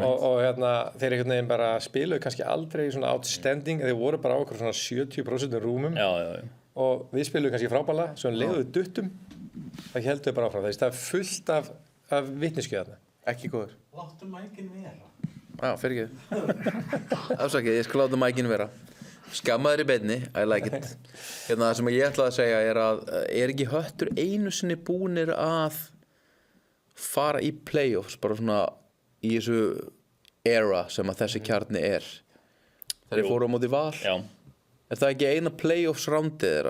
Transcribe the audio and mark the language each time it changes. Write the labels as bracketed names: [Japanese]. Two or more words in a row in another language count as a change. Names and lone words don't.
[Icelandic] Og þeir einhvern veginn bara spiluðu kannski aldrei svona outstanding, þeir voru bara á okkur svona 70% rúmum Já. og við spiluðu kannski frábæla, svo leiðuðu duttum, það heldur bara áfram. Það er fullt af vitneskju þarna. ekki góður. Láttu mækinn vera. Já, fyrir ekki. Afsakið, ég skal láta mækinn vera. Skammaður í beinni, [English] I like it. [Icelandic] Það sem ég ætlaði að segja að er ekki Höttur einu sinni búnir að fara í playoffs, bara svona í þessu era sem að þessi kjarni er. Þegar ég fóru á móti Val. Já. Er það ekki eina playoffs rándið þeirra?